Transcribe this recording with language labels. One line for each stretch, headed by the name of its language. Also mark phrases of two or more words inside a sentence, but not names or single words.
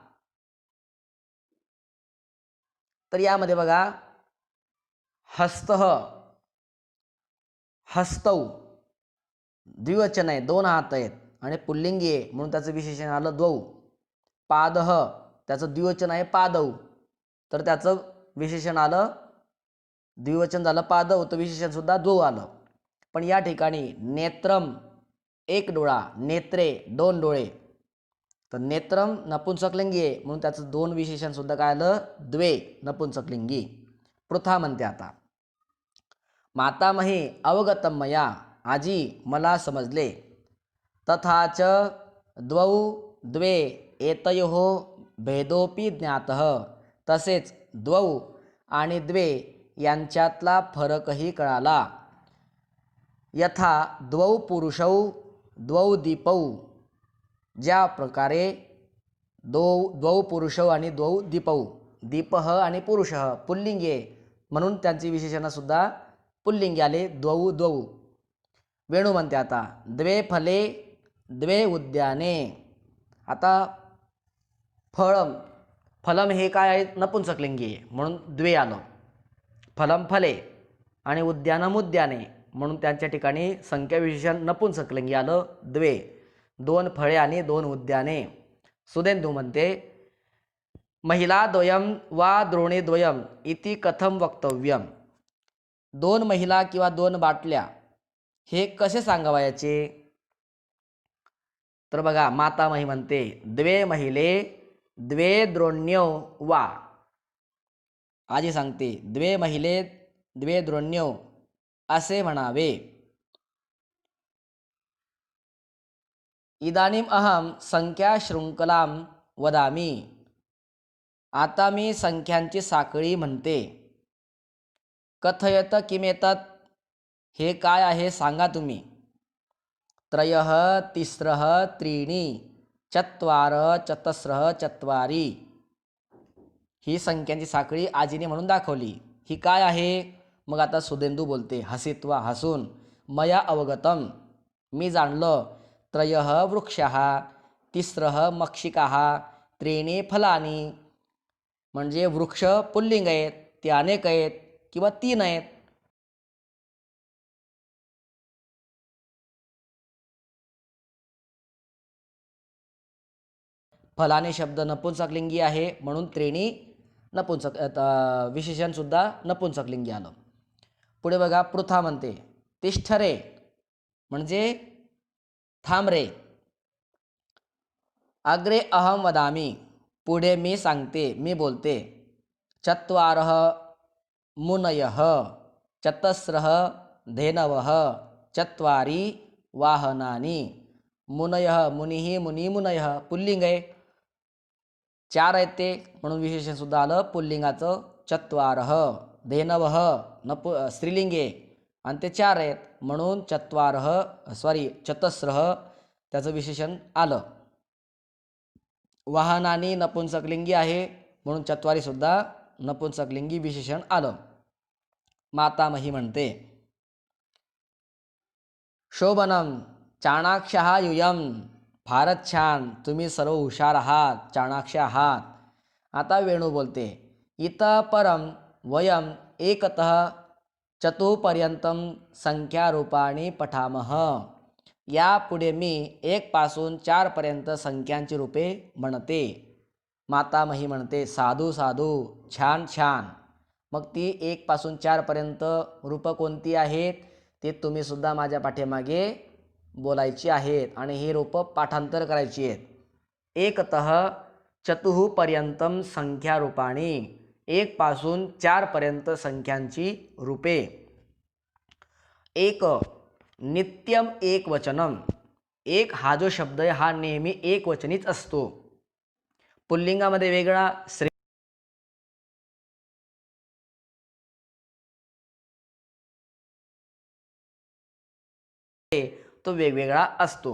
Marathi: तर यामध्ये बघा,
Sanskrit: हस्तः हस्तौ
Marathi: द्विवचन आहे, दोन हात आहेत आणि पुल्लिंगी आहे म्हणून त्याचं विशेषण आलं द्वौ. पादः त्याचं द्विवचन आहे पादौ तर त्याचं विशेषण आलं द्विवचन झालं पादौ, तर विशेषण सुद्धा द्वौ आलं. पण या ठिकाणी नेत्रम एक डोळा, नेत्रे दोन डोळे, तर नेत्रम नपुंसकलिंगी आहे म्हणून त्याचं दोन विशेषण सुद्धा काय आलं द्वे नपुंसकलिंगी. पृथा म्हणते आता
Sanskrit: मातामही अवगतम मया
Marathi: आजी मला समजले.
Sanskrit: तथाच द्वौ द्वे एतयोः भेदोपि ज्ञातः
Marathi: तसेच द्वौ आणि द्वे यांच्यातला फरकही कळाला.
Sanskrit: यथा द्वौ पुरुषौ द्वौ दीपौ
Marathi: ज्या प्रकारे
Sanskrit: द्वौ पुरुषौ
Marathi: आणि
Sanskrit: द्वौ दीपौ,
Marathi: दीपः आणि पुरुषः पुल्लिंगी आहे म्हणून त्यांची विशेषणं सुद्धा पुल्लिंगी आले
Sanskrit: द्वौ द्वौ.
Marathi: वेणू म्हणते आता
Sanskrit: द्वे फले द्वे उद्याने.
Marathi: आता फळम फलम हे काय आहे नपुंसकलिंगी आहे म्हणून द्वे आलं.
Sanskrit: फलम फले
Marathi: आणि
Sanskrit: उद्यानम उद्याने
Marathi: म्हणून त्यांच्या ठिकाणी संख्या विशेषण नपुंसकलिंगी आलं द्वे. दोन फळे आणि दोन उद्याने. सुदेंदू म्हणते
Sanskrit: महिला द्वयम वा द्रोणी द्वयम इति कथम वक्तव्यम.
Marathi: दोन महिला किंवा दोन बाटल्या हे कसे सांगावयाचे? तर बघा, मातामही म्हणते
Sanskrit: द्वे महिले द्वे द्रोण्यो वा.
Marathi: आजी सांगते
Sanskrit: द्वे महिले द्वे द्रोण्यो
Marathi: असे म्हणावे.
Sanskrit: इदानीम अहम संख्या शृंखलाम वदामी.
Marathi: आता मी संख्यांची साखळी म्हणते.
Sanskrit: कथयत किमेतत्
Marathi: हे काय आहे सांगा तुम्ही.
Sanskrit: त्रयः तिस्रः त्रीणि चत्वार चतस्रः चत्वारि.
Marathi: ही संख्यांची साखळी आजीने म्हणून दाखवली. ही काय आहे? मग आता सुदेंदू बोलते हसित्वा हसून
Sanskrit: मया अवगतम
Marathi: मी जाणलं.
Sanskrit: त्रयः वृक्षाः तिस्रः मक्षिकाः त्रीणि फलानि.
Marathi: म्हणजे वृक्ष पुल्लिंग आहेत, ते अनेक आहेत किंवा तीन आहेत. फलाने शब्द नपुंसकलिंगी आहे म्हणून त्रीणी नपुंसक विशेषण सुद्धा नपुंसकलिंगी आलं. पुढे बघा, पृथा म्हणते तिष्ठरे म्हणजे थांब रे.
Sanskrit: अग्रे अहम वदामी,
Marathi: पुढे मी सांगते, मी बोलते.
Sanskrit: चत्वारः मुनयः, चतस्रः धेनवः, चत्वारी वाहनानी.
Marathi: मुनयः, मुनिः, मुनी, मुनयः पुल्लिंग आहे, चार आहेत ते, म्हणून विशेषण सुद्धा आलं पुल्लिंगाचं. चत्वारः, धेनवः स्त्रीलिंग आहे आणि ते चार आहेत म्हणून चतस्रः त्याचं विशेषण आलं. वाहनानी नपुंसकलिंगी आहे म्हणून चत्वारी सुद्धा नपुंसकलिंगी विशेषण आलं. मातामही म्हणते.
Sanskrit: शोभनम, चाणाक्षः यूयम,
Marathi: फारच छान, तुम्ही सर्व हुशार आहात, चाणाक्ष आहात. आता वेणू बोलते.
Sanskrit: इतः परम वयम एकतः चतुपर्यंतम संख्यारूपाणी पठामः,
Marathi: यापुढे मी 1 पासून 4 पर्यंत संख्यांची रूपे म्हणते. मातामही म्हणते.
Sanskrit: साधू साधू,
Marathi: छान छान. मग ती 1 पासून 4 पर्यंत रूपं कोणती आहेत ते तुम्ही सुद्धा माझ्या पाठीमागे बोलायची आहेत आणि ही रूपं पाठांतर करायची आहेत.
Sanskrit: एकतः चतुः पर्यंतम संख्यारूपाणी,
Marathi: 1 पासून 4 पर्यंत संख्यांची रूपे. एक,
Sanskrit: नित्यम एकवचनम,
Marathi: एक हा जो शब्द आहे हा नेहमी एकवचनीच असतो. पुल्लिंगामध्ये वेगळा, तो वेगवेगळा असतो.